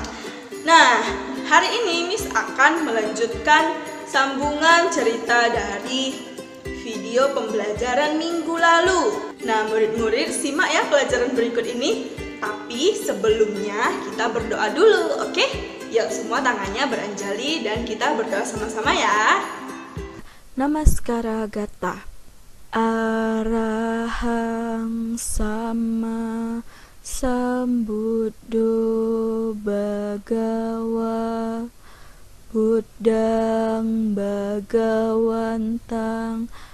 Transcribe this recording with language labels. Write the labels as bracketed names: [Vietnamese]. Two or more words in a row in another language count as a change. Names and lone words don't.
[Indonesian] Nah, hari ini Miss akan melanjutkan sambungan cerita dari video pembelajaran minggu lalu. Nah, murid-murid simak ya pelajaran berikut ini. Tapi sebelumnya kita berdoa dulu, oke? Yuk semua tangannya beranjali dan kita berdoa sama-sama ya. [Pali] Namaskara Gata Arahang Sama Sambuddho Bhagawa Buddhang Bhagawantang